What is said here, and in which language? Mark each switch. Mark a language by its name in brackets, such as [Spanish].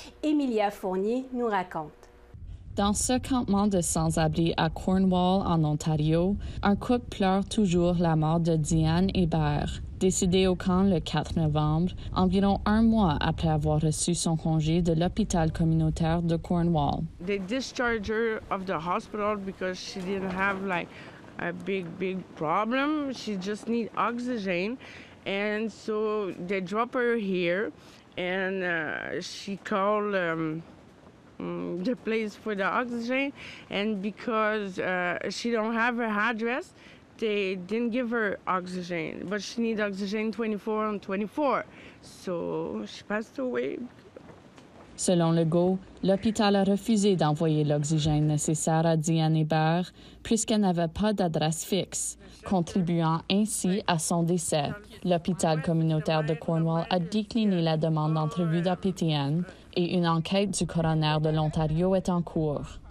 [French] Emilia Fournier nous raconte. Dans ce campement de sans-abri à Cornwall, en Ontario, un couple pleure toujours la mort de Diane Hébert, décédée au camp le 4 novembre, environ un mois après avoir reçu son congé de l'hôpital communautaire de Cornwall. [English] They discharged her of the hospital because she didn't have like a big problem. She just need oxygen, and so they drop her here, and she called the place for the oxygen, and because she don't have her address, they didn't give her oxygen, but she needs oxygen 24/24, so she passed away. [French] Selon Legault, l'hôpital a refusé d'envoyer l'oxygène nécessaire à Diane Hébert puisqu'elle n'avait pas d'adresse fixe, contribuant ainsi à son décès. L'hôpital communautaire de Cornwall a décliné la demande d'entrevue d'APTN et une enquête du coroner de l'Ontario est en cours.